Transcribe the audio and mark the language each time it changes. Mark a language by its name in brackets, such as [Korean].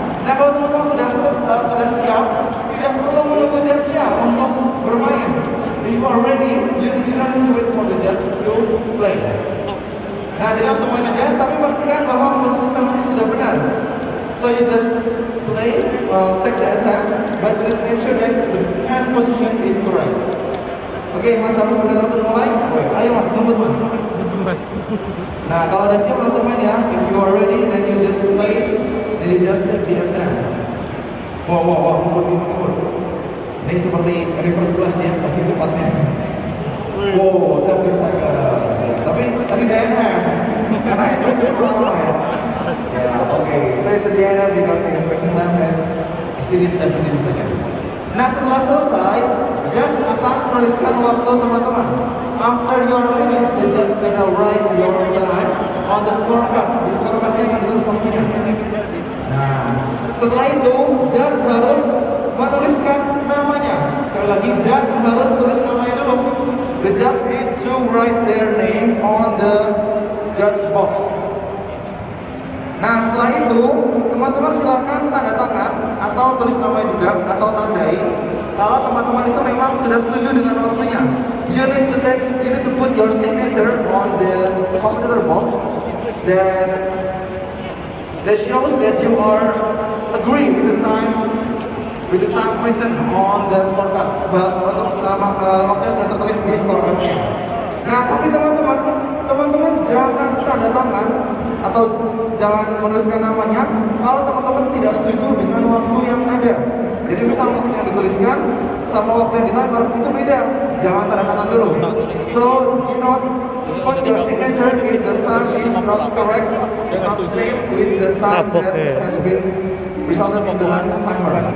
[Indonesian] Nah, kalau teman-teman sudah siap, tidak perlu menunggu judge-nya untuk bermain. [English] If you are ready, you don't need to wait for the judge to play. [Indonesian] Nah, jadi langsung main aja, tapi pastikan bahwa posisi tangannya sudah benar. [English] So you just play, take the attempt, but just ensure that the hand position is correct. [Indonesian] Oke, Mas Hafiz sudah langsung mulai. Ayo Mas, ngebut Mas. Nah, kalau udah siap langsung main ya. [English] If you are ready, then you just play, and you just take the attempt. [Indonesian] Wow, ngebut. Ini seperti reverse blast ya, saking cepatnya. Wow, tapi tapi tadi DNF karena inspection pertama ya. Ya, oke. Saya [English] DNF because the inspection time has exceeded 17 seconds. [Indonesian] Nah, setelah selesai, judge akan menuliskan waktu teman-teman. [English] After you are finished, the judge gonna write your time on the scorecard. [Indonesian] Di scorecardnya akan ditulis waktunya. Nah, setelah itu, judge harus menuliskan namanya. Sekali lagi, judge harus tulis namanya dulu. [English] The judge need to write their name on the judge box. [Indonesian] Nah, setelah itu, teman-teman silakan tanda tangan atau tulis namanya juga atau tandai kalau teman-teman itu memang sudah setuju dengan waktunya. [English] You need to put your signature on the computer box that shows that you are agree with the time written on the scorecard. [Indonesian] Untuk waktunya sudah tertulis di scorecardnya. Nah, tapi teman-teman jangan tanda tangan atau jangan menuliskan namanya kalau teman-teman tidak setuju dengan waktu yang ada. Jadi misal waktu yang dituliskan sama waktu yang di timer itu beda. Jangan tanda tangan dulu. [English] So do not put your signature if the time is not correct, it's not same with the time that has been resulted in the timer.